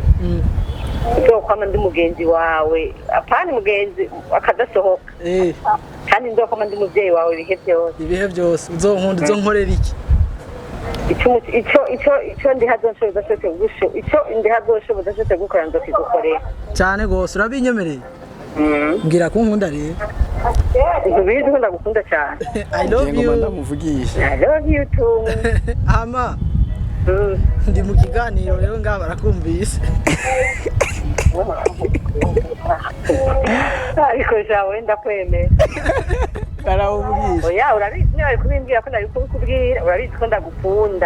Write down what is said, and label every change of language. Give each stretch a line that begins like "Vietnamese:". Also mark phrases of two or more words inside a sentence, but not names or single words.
Rundi: Nzokwama ndi mugenzi wawe apana mugenzi akadasohoka kandi nzokwama ndi muvyeyi wawe ibihe byose uzonkunda uzonkorera iki ico ndi hazonshoboza cyose gukora nzokigukorera cyane gose urabinyemereye mbwira ko nkunda rero ubizi ko ndagukunda cyane
English: I love you
Rundi: ndamuvugisha
English: I love you too
Rundi: ama ndi mu kiganiro rero ngaba barakumvise ariko jawe ndakwemera Karavugisha oya urabizi niba ari kubimbwira ko ndabikubwira urabizi ko ndagukunda